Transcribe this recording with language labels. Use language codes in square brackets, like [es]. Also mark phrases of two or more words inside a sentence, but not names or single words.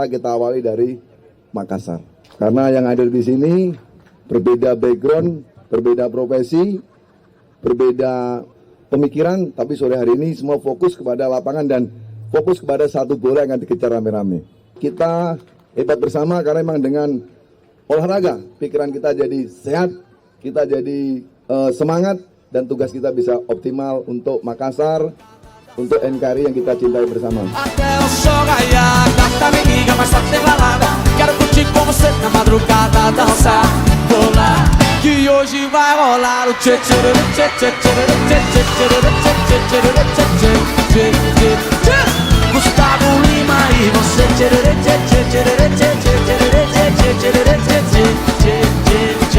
[id] Kita awali dari Makassar. Karena yang hadir di sini berbeda background, berbeda profesi, berbeda pemikiran, tapi sore hari ini semua fokus kepada lapangan dan fokus kepada satu bola yang akan dikejar rame-rame. Kita hebat bersama karena memang dengan olahraga pikiran kita jadi sehat, kita jadi semangat, dan tugas kita bisa optimal untuk Makassar, untuk NKRI yang kita cintai bersama. [pt] Quero curtir com você na madrugada, dançar, rolar. Que hoje vai rolar o tchê tchê tchê tchê tchê tchê tchê tchê tchê tchê. Gustavo Lima e você tchê tchê tchê tchê tchê tchê tchê tchê tchê.